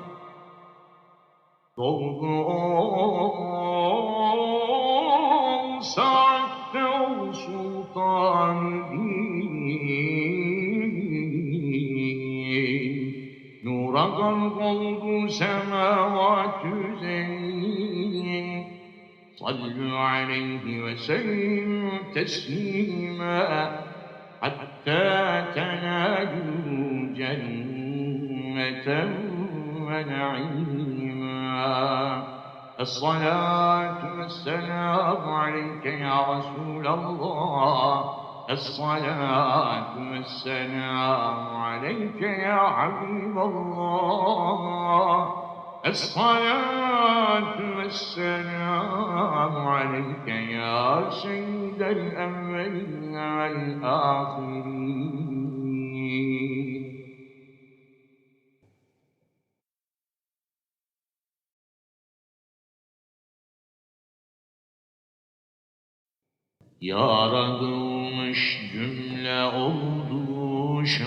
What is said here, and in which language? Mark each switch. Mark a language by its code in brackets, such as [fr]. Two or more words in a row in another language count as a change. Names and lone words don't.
[tr] Dolgu ol saatte ol sultan din, nura gark oldu semavat-ü zemin. [ar] صلوا عليه وسلموا تسليما حتى تنالوا جنة ونعيما. الصلاة والسلام عليك يا رسول الله، الصلاة والسلام عليك يا حبيب الله، الصلاة والسلام عليك يا سيد الأولين والآخرين. [tr] Yaratılmış cümle oldu